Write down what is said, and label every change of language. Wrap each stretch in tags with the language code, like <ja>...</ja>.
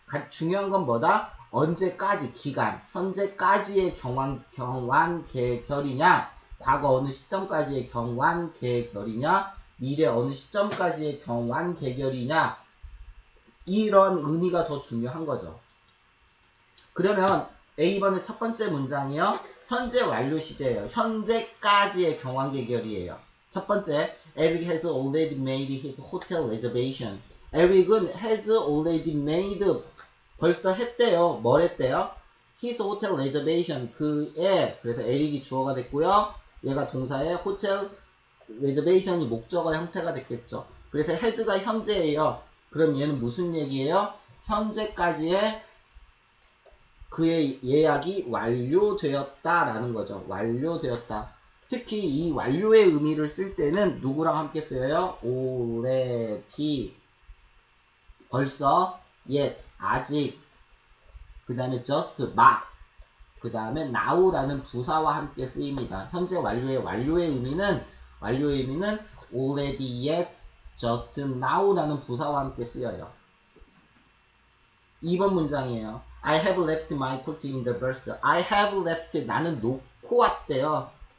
<ko>중요한 건 뭐다? 언제까지, 기간, 현재까지의 경환 계결이냐, 과거 어느 시점까지의 경환 계결이냐, 미래 어느 시점까지의 경환 계결이냐, 이런 의미가 더 중요한 거죠. 그러면 A번의 첫 번째 문장이요, 현재 완료 시제예요. 현재까지의 경환 계결이에요.</ko> <en>첫 번째, Eric has already made his hotel reservation.</en> <ko>Eric은</ko> <en>has already made,</en> <ko>벌써 했대요. 뭘 했대요?</ko> <en>his hotel reservation,</en> <ko>그래서 Eric이 주어가 됐고요. 얘가 동사의 hotel reservation이 목적어 형태가 됐겠죠. 그래서 has가 현재예요. 그럼 얘는 무슨 얘기예요? 현재까지의 그의 예약이 완료되었다라는 거죠. 완료되었다. 특히 이 완료의 의미를 쓸 때는 누구랑 함께 쓰여요? already, 벌써, yet, 아직, 그 다음에 just, 막, 그 다음에 now라는 부사와 함께 쓰입니다. 현재 완료의 의미는 already, yet, just, now라는 부사와 함께 쓰여요. 2번 문장이에요.</ko> <en>I have left my coat in the bus. I have left,</en> <ko>나는 놓고 왔대요.</ko>